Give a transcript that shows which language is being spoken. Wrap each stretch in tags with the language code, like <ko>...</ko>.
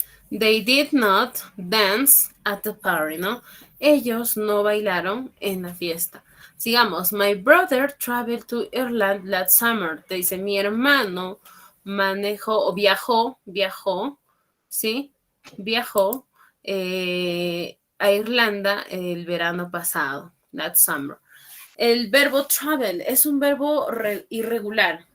<en>They did not dance at the party, ¿no?</en> <es>Ellos no bailaron en la fiesta. Sigamos.</es> <en>My brother traveled to Ireland last summer.</en> <es>Te dice, mi hermano manejó o viajó, ¿sí? Viajó a Irlanda el verano pasado,</es> <en>that summer.</en> <es>El verbo travel es un verbo irregular.</es>